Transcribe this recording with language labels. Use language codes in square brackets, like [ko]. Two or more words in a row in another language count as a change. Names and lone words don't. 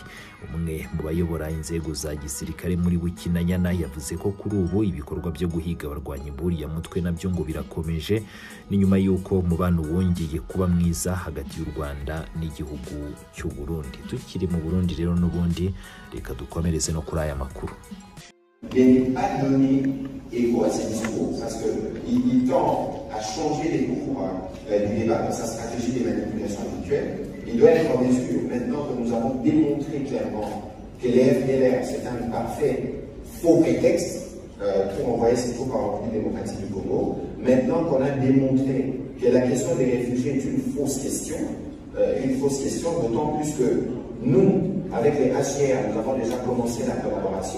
[rw] Umwe mu bayobora inzego za gisirikare muri Bukinanyana yavuze ko kuri ubu ibikorwa byo guhiga abarwanyi buriya mutwe nabyo ngo birakomeje, ni nyuma y'uko umubano wongeye kuba mwiza hagati y'u Rwanda n'igihugu cy'u Burundi. Tukiri mu Burundi rero n'ubundi reka dukomereze no kuri aya makuru. [fr] Il n'a pas donné écho à ses discours parce qu'il tend à changer les cours du débat dans sa stratégie des manipulations habituelles. Il doit être en mesure, maintenant que nous avons démontré clairement que les FDLR c'est un parfait faux prétexte pour envoyer ses troupes en République démocratique du Congo, maintenant qu'on a démontré que la question des réfugiés est une fausse question d'autant plus que nous, avec les HCR, nous avons déjà commencé la collaboration.